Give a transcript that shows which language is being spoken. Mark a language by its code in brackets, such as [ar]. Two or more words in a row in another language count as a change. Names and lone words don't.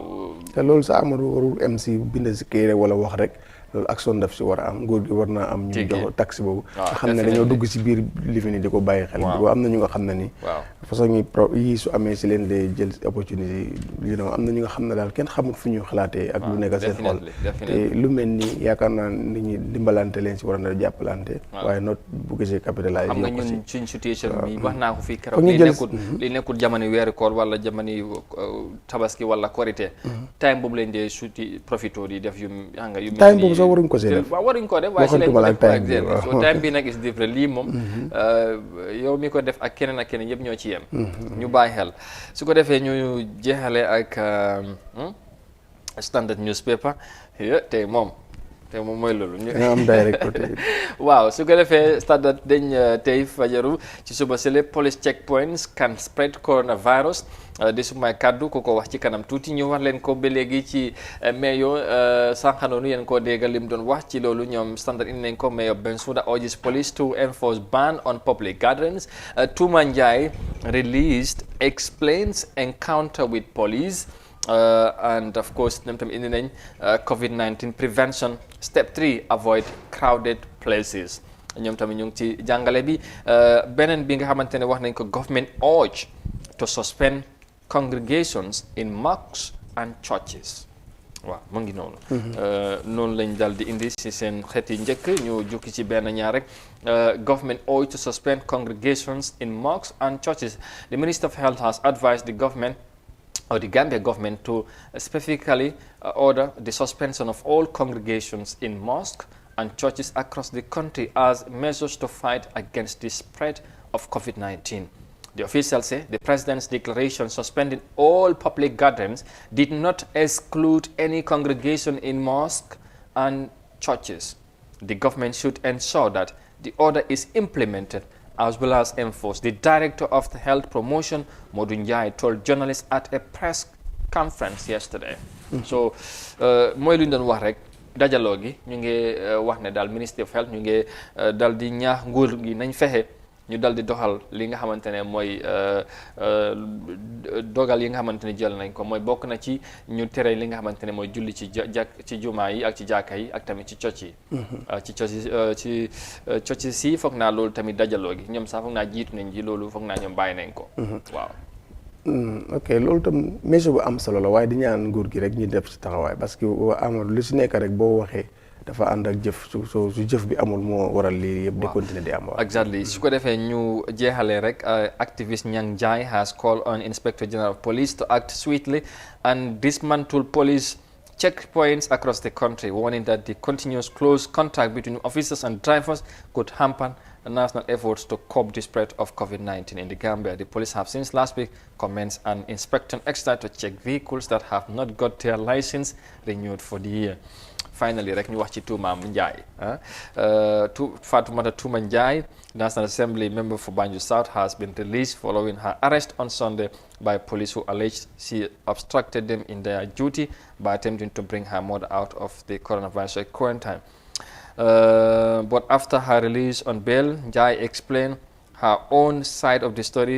[wo] te loolu sa Amadou warul am si bind si kii rek wala wax rek loolu action daf si war a am nguur gi war naa am ñu jox taxe boobu nga xam ne dañoo dugg si biir lifi ni di ko bàyyi xel boo am na ñu nga xam ne ni façon yi su amee si leen de jël opportunité am na ñu nga xam ne daal kenn xamut fu ñu xalaatee ak lu nekk seen xol te lu mel ni yaakaar naa nit ñi dimbalante leen si war a jàppalante waaye not bu gisee capitalisé xam nga ñun suñ situation bi wax naa ko fii keroog li nekkul jamono weeru koor wala jamono tabaski wala korité time boobu lañ dee suti profito di def yu mel ni so waruñ ko see def waaw waruñ ko def waaye si lañ ko def so time bi nag [en] is different [wo] lii moom yow mi ko def ak keneen yëpp ñoo ci yem ñu bàyyi xel su ko defee ñu jeexale ak [en] standard newspaper [wo] tey moom mooy loolu am direct waaw su ko defee standard dañ tey fajaru ci suba sele [en] police checkpoints can spread coronavirus [wo] di sumay kàddu ku ko wax ci kanam tuuti ñu wax leen ko ba léegi ci mayo sànqanoonu yéen koo déggal lim doon wax ci loolu ñoom standard indi nañ ko mayo [en] Bensouda urges police to enforce ban on public gatherings. Touma Njie released explains encounter with police. And of course [wo] ñoom tamit indi nañ [en] COVID-19 prevention step 3 avoid crowded places [wo] ñoom tamit ñu ngi ci jàngale bi beneen bi nga xamante ne wax nañ ko [en] government urge to suspend congregations in mosques and churches [wo] waaw mu ngi noonu noonu lañ dal di indi si seen xeet yi njëkk ñu jukki ci benn ñaar rek [en] government urge to suspend congregations in mosques and churches. The Minister of Health has advised the government or the Gambia government to specifically order the suspension of all congregations in mosques and churches across the country as measures to fight against the spread of COVID-19. The officials say the president's declaration suspending all public gatherings did not exclude any congregation in mosques and churches. The government should ensure that the order is implemented as well as enforced. The director of the health promotion, Modou Njie, told journalists at a press conference yesterday. So, [wo] mooy lu ñu doon wax rek dajaloo gi ñu ngi wax ne daal [en] Ministry of Health [wo] ñu ngi dal di ñaax nguur gi nañ fexe ñu dal di doxal li nga xamante ne mooy dogal yi nga xamante ne jël nañ ko mooy bokk na ci ñu tere li nga xamante ne mooy julli ci jumaa yi ak ci jàkka yi ak tamit ci coc yi ci coc si foog naa loolu tamit dajaloo gi ñoom sax foog naa jiitu nañ ji loolu foog naa ñoom bàyyi nañ ko waaw ok loolu tam mesure bu am solo la waaye di ñaan nguur gi rek ñu def ci taxawaay parce que Amadou lu si nekk rek boo waxee dafa ànd ak jëf su jëf bi amul moo waral lii yëpp di continuer di am. [en] Exactly [wo] su ko defee ñu jeexalee rek [en] activist Nyang Njie has called on Inspector General of Police to act swiftly and dismantle police checkpoints across the country, warning that the continuous close contact between officers and drivers could hamper national efforts to curb the spread of COVID-19 in the Gambia. The police have since last week commenced an inspection exercise to check vehicles that have not got their license renewed for the year. Finally, [wo] rek ñu wax ci Touma Njie Fatoumata Touma Njie, [en] National Assembly member for Banjul South, has been released following her arrest on Sunday by police who alleged she obstructed them in their duty by attempting to bring her mother out of the coronavirus quarantine. But after her release on bail, Njie explained her own side of the story.